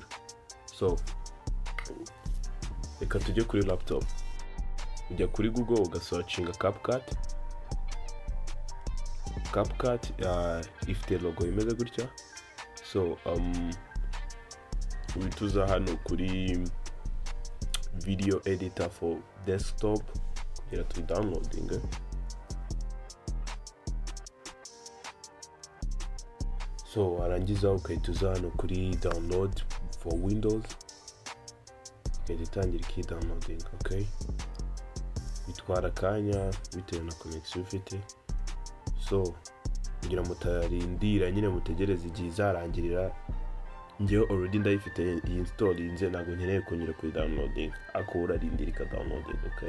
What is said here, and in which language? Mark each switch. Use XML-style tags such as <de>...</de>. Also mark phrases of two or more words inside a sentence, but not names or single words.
<rw>So reka tujye kuri laptop, ujya kuri Google ugasearchinga CapCut, ifite logo imeze gutya. So wituza hano kuri</rw> <en>video editor for desktop</en> <rw>kugira tu downloading. So warangiza ukayituza hano kuri</rw> <en>download for Windows,</en> <rw>ukayitangira ki downloading, okay? Bitwara kanya bitewe na connection ufite. So kugira mutarindira nyine mutegereze igihe izarangirira, njyewe already ndayifite instalinze, ntabwo nkeneye kongera kuri downloading, akora rindira ka downloading, okay?</rw>